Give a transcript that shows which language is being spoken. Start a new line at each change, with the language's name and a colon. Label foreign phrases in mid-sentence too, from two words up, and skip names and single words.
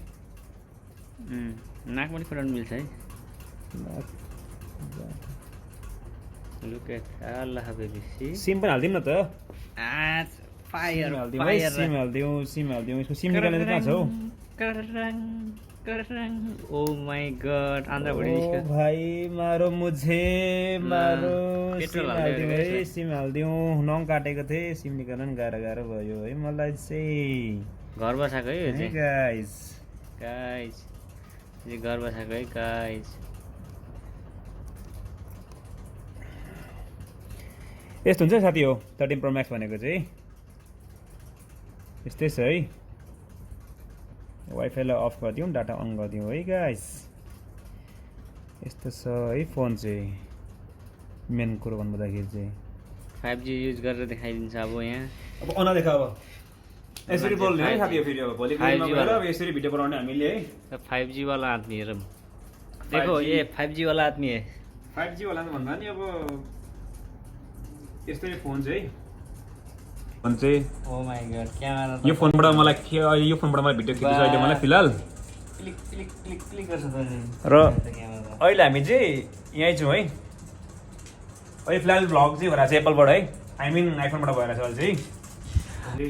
Nepali: नाक पनि कोटाउनु मिल्छ है
English: look at Allah baby
Nepali: सिम पनि हालिदिउँ न त फायर सिम हालिदिउँ यसको सिम निकाल्ने कहाँ छ हौ
English: oh my god
Nepali: आन्द्रा भुँडी निस्क्यो
Hindi: भाइ मारो मुझे मारो
Nepali: सिम हालिदिउँ नङ काटेको थिएँ सिम निकाल्न पनि गाह्रो भयो है मलाई चाहिँ घर बसाएको है यो चाहिँ गाइस घर बसाएको है गाइस यस्तो हुन्छ साथी हो 13 Pro Max भनेको चाहिँ यस्तै छ है वाइफाईलाई अफ गरिदिउँ डाटा अन गरिदिउँ है गाइस यस्तो छ है फोन चाहिँ मेन कुरो भन्नुपर्दाखेरि चाहिँ 5G युज गरेर देखाइदिन्छ अब यहाँ अब अन देखा अब यसरी बोल्ने है साथी हो फेरि अब भोलि गएर अब यसरी भिडियो बनाउने हामीले है
Hindi: 5G वाला आदमी हेर देखो ये 5G वाला आदमी है
Nepali: 5G वाला भन्दा नि अब यस्तै फोन चाहिँ फोन चाहिँ
English: oh my god
Nepali: क्यामेरा यो फोनबाट मलाई भिडियो खिच्नु छ अहिले मलाई फिलहाल क्लिक गर्छ त र अहिले हामी चाहिँ यहीँ छौँ है अहिले फिलहाल भ्लग चाहिँ भइरहेको छ एप्पलबाट है
English: I mean
Nepali: आइफोनबाट भइरहेको छ अहिले चाहिँ